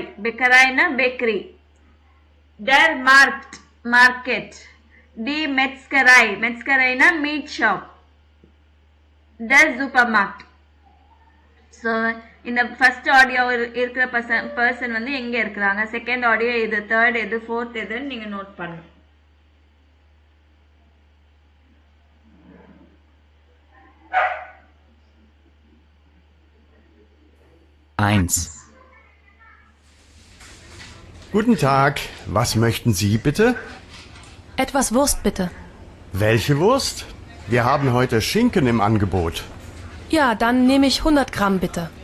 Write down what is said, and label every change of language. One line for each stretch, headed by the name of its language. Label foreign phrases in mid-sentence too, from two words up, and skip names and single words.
German: பெக்கராய்னா பேக்கரி. der Markt. die Metzgerei. மெட்ஸ்கராய்னா
English: meat shop.
German: der Supermarkt.
Tamil: ஸோ இந்த
English: first audio
Tamil: இருக்கிற பர்சன் வந்து எங்கே இருக்கிறாங்க,
English: second audio
Tamil: எது, தேர்ட் எது, ஃபோர்த் எதுன்னு நீங்கள் நோட் பண்ணணும்.
German: Eins. Guten Tag, was möchten Sie bitte? Etwas Wurst bitte. Welche Wurst? Wir haben heute Schinken im Angebot. Ja, dann nehme ich 100 Gramm bitte.